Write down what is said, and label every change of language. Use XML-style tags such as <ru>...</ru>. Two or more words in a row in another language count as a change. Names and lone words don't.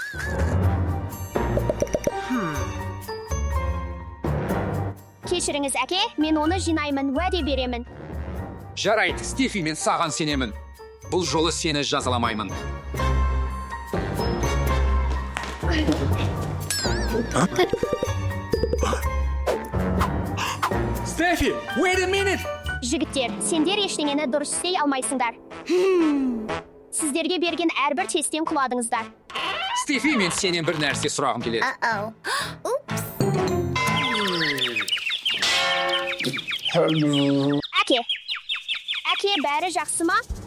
<kk>Кешіріңіз әке, мен оны жинаймын, уәде беремін. Жарайды, Стефи, мен саған сенемін. Бұл жолы сені жазаламаймын. Стефи,</kk> <en>wait a minute!</en> <kk>Жігіттер, сендер ештеңені дұрыс істей алмайсыңдар. Сіздерге берген әрбір тесттен құладыңыздар. Стефи, мен сенен бір нәрсе сұрағым келеді. Әке, бәрі жақсы ма?</kk>